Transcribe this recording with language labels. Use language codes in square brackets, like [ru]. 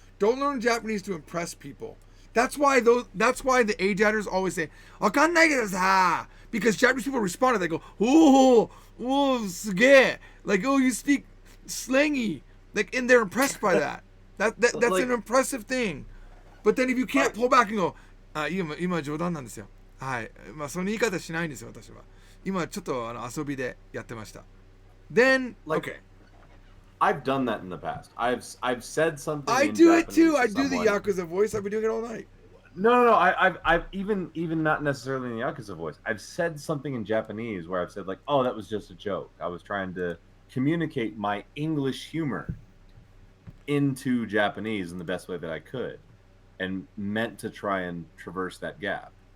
[en] Don't learn Japanese to impress people. That's why the AJATTers always say, [ja] "Wakannai desu sa," [en] because Japanese people respond and they go, "Oh, suge," like, "Oh, you speak slangy," like, and they're impressed by that. That's like, an impressive thing. But then if you can't pull back and go, [ja] 今冗談なんですよ。はい。まあその言い方しないんですよ、私は。今ちょっと遊びでやってました。 [en] Then, okay. I've done that in the past. I've said something. I do it too. I do the Yakuza voice. I've been doing it all night. No. I've even not necessarily in the Yakuza voice. I've said something in Japanese where I've said like, "Oh, that was just a joke. I was trying to communicate my English humor into Japanese in the best way that I could, and meant to try and traverse that gap.